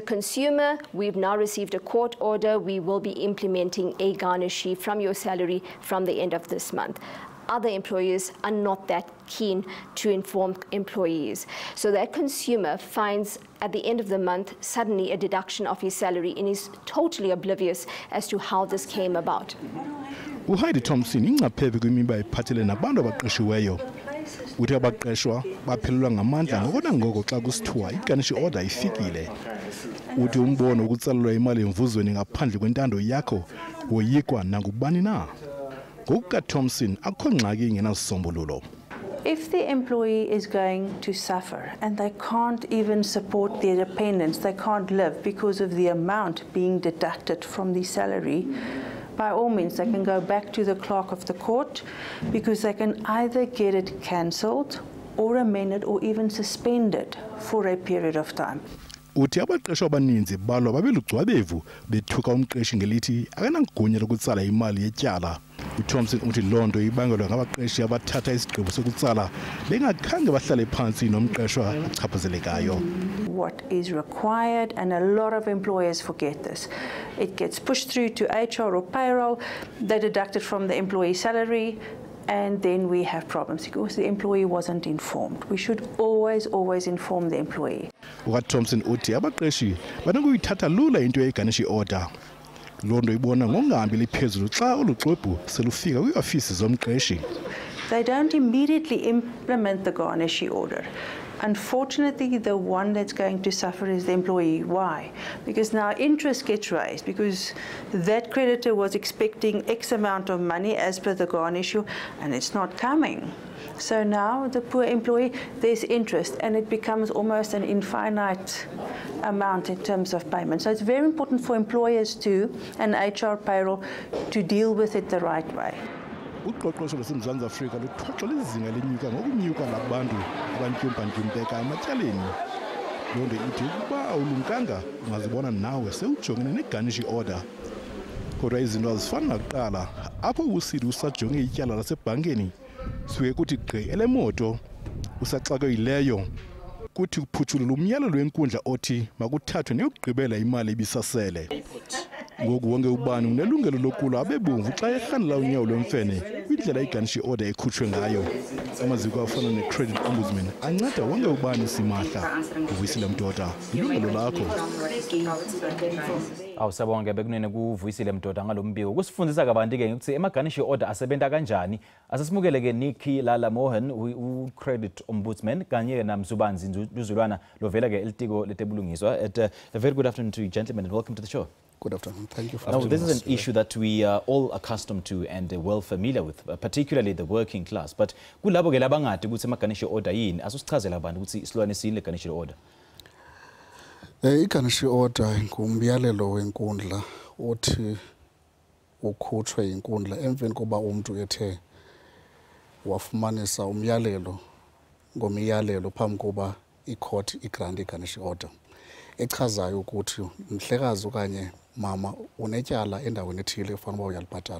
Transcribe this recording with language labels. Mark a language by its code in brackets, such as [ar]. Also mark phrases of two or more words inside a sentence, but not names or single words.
[en] Consumer, we've now received a court order. We will be implementing a Garnishee from your salary from the end of this month. Other employers are not that keen to inform employees. So that consumer finds at the end of the month suddenly a deduction of his salary and is totally oblivious as to how this came about. [xh] Uheidi Thompson ingaphephe kwimiba ephathele nabantu abaqeshiweyo. Uthi abaqeshwa baphelelwa ngamandla ngokona ngoko xa kusithiwa [en] iGarnishee order [xh] ifikile. Uthi umbono ukutsalelwa imali emvuzweni ngaphandle kwentando yakho woyikwa nangubani na. Ngokuka Thompson akho ngxaki ingenasombululo. [en] If the employee is going to suffer and they can't even support their dependents, they can't live because of the amount being deducted from the salary, by all means they can go back to the clerk of the court because they can either get it cancelled or amended or even suspended for a period of time. [xh] Uthi abaqeshwa abaninzi balwa babelugcwabevu bethuka umqeshi ngelithi akanangunya lokutsala imali yetyala. uThompson uthi lonto ibangelwa ngabaqeshi abathatha isigqibo sokutsala bengakhange bahlale phansi nomqeshwa achaphazelekayo. [en] What is required, and a lot of employers forget this, it gets pushed through to HR or payroll, they deduct it from the employee salary, and then we have problems because the employee wasn't informed. We should always inform the employee. [xh] ukaThompson uthi abaqeshi banokuyithatha lula into [en] yeGarnishee order. [xh] Loo nto ibona ngongahambi liphezulu xa olu xwebhu selufika kwiiofisi zomqeshi. [en] They don't immediately implement the Garnishee order. Unfortunately, the one that's going to suffer is the employee. Why? Because now interest gets raised because that creditor was expecting X amount of money as per the Garnishee and it's not coming. So now the poor employee, there's interest and it becomes almost an infinite amount in terms of payment. So it's very important for employers too and HR payroll to deal with it the right way. [xh] Uqoqosho lwaseMzantsi Afrika luthwaxela izinga lenyuka ngokunyuka labantu abantyumpantyumpeka ematyaleni. Loo nto ithi ukuba awulumkanga ungazibona nawe sewujongene [en] neGarnishee order. [xh] Kodwa izinto azifani nakuqala apho usidi usajonge ityala lasebhankeni suke kuthi gqi elemoto usaxakeyileyo kuthi kuphutshulula umyalelo wenkundla othi makuthathwe neyokugqibela imali ebisasele. Ngoku wonke ubani unelungelo lokulwa abebomvu xa erhanela unyawo lwemfene kwindlela [en] iGarnishee order [xh] ekhutshwe ngayo. Amaziko afana [en] ne-Credit Ombudsman [xh] anceda wonke ubani simahla. Uvuyisile Mdoda, ilungelo lakho. [zu] Awusabonke bekunene kuvuyisile Mdoda ngalo mbiko. Kusifundisa kabanti-ke ukuthi [en] emaGarnishee order [zu] asebenza kanjani. Asesimukele-ke Nikki Lala Mohan, [en] u-Credit Ombudsman, [zu] kanye naMzubanzi Nduzulwana lovela-ke elitiko letebulungiswa. [en] A very good afternoon to you, gentlemen, and welcome to the show. Good afternoon. Thank you for Now, this is an issue that we are all accustomed to and well familiar with, particularly the working class. [zu] But kulabo ke labangadi ukuthi [en] emaGarnishee order [zu] yini, asusichazela abantu ukuthi isilwanisile [en] leGarnishee order. iGarnishee order [xh] ngumyalelo wenkundla othi ukhutshwe yinkundla emveni koba umuntu ethe wafumanisa umyalelo ngomyalelo phambi koba [en] icourt igrant iGarnishee order [xh] echazayo ukuthi mhlekazi okanye mama unetyala endaweni ethile efanele uba uyalibhatala.